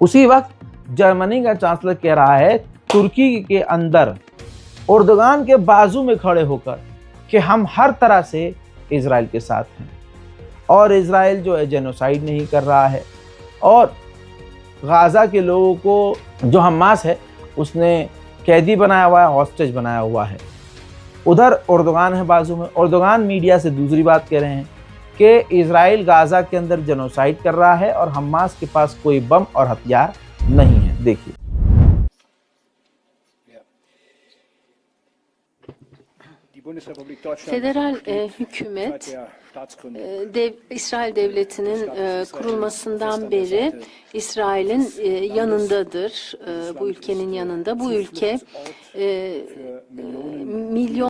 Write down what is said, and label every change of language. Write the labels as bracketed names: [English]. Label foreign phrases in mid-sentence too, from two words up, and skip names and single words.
[Hindi] उसी वक्त जर्मनी का चांसलर कह रहा है तुर्की के अंदर एर्दोगान के बाजू में खड़े होकर कि हम हर तरह से इजराइल के साथ हैं और इजराइल जो है जेनोसाइड नहीं कर रहा है और गाजा के लोगों को जो हमास है उसने कैदी बनाया हुआ है, हॉस्टेज बनाया हुआ है। उधर एर्दोगान है बाजू में। एर्दोगान मीडिया से दूसरी बात कह रहे हैं कि इजराइल गाजा के अंदर जेनोसाइड कर रहा है और हमास के पास कोई बम और हथियार नहीं है। देखिए, [Turkish] Federal hükümet İsrail devletinin kurulmasından beri İsrail'in yanındadır. Bu ülkenin yanında. Bu ülke milyon...